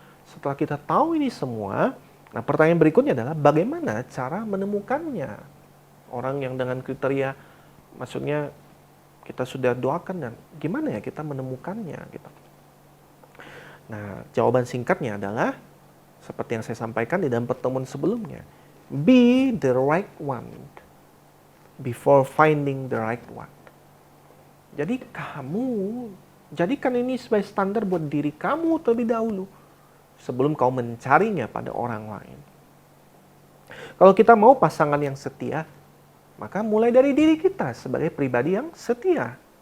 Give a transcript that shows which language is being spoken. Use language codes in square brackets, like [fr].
[id] Setelah kita tahu ini semua, nah pertanyaan berikutnya adalah bagaimana cara menemukannya? Orang yang dengan kriteria, maksudnya kita sudah doakan dan gimana ya kita menemukannya gitu. Nah, jawaban singkatnya adalah seperti yang saya sampaikan di dalam pertemuan sebelumnya. [en] Be the right one before finding the right one. [id] Jadi kamu jadikan ini sebagai standar buat diri kamu terlebih dahulu sebelum kau mencarinya pada orang lain. Kalau kita mau pasangan yang setia, maka mulai dari diri kita sebagai pribadi yang setia.